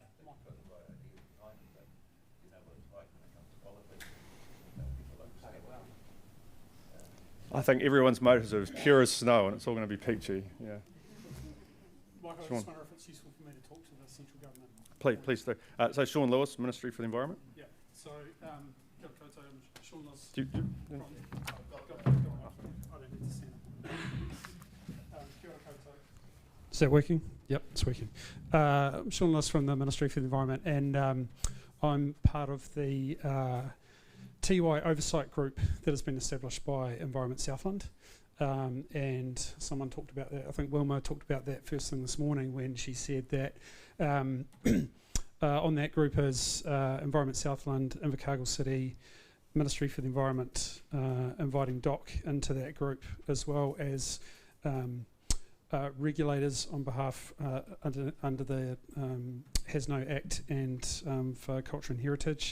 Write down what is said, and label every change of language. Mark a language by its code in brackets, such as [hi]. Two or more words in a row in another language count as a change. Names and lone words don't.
[en] I think everyone's motives are as pure as snow, and it's all going to be peachy. Yeah. Michael, I just wonder if it's useful for me to talk to the central government. Please do. So Sean Lewis, Ministry for the Environment. Yeah. So, [mi] kia ora koutou, [en] I'm Sean Lewis. I don't need to stand up. [mi] Kia ora koutou. [en] Is that working? Yep, it's working. I'm Sean Lewis from the Ministry for the Environment, and I'm part of the TY oversight group that has been established by Environment Southland, and someone talked about that. I think Wilma talked about that first thing this morning when she said that on that group is Environment Southland, Invercargill City, Ministry for the Environment, inviting DOC into that group, as well as regulators on behalf under the HASNO Act and for Culture and Heritage.